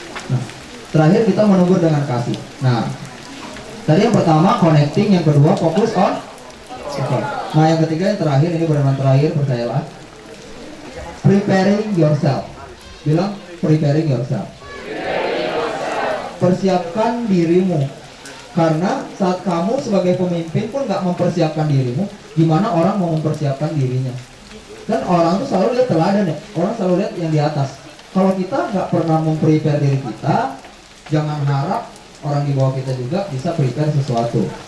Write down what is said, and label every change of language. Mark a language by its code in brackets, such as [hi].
[id] Nah, terakhir kita menegur dengan kasih. Nah, tadi yang pertama connecting, yang kedua fokus on. Oke. Nah, yang ketiga yang terakhir, ini benar-benar terakhir, percayalah. [en] Preparing yourself. [id] Bilang [en] preparing yourself. [id] Persiapkan dirimu. Karena saat kamu sebagai pemimpin pun nggak mempersiapkan dirimu, gimana orang mau mempersiapkan dirinya? Kan orang tuh selalu lihat teladan ya. Orang selalu lihat yang di atas. Kalau kita nggak pernah memprepare diri kita, jangan harap orang di bawah kita juga bisa prepare sesuatu.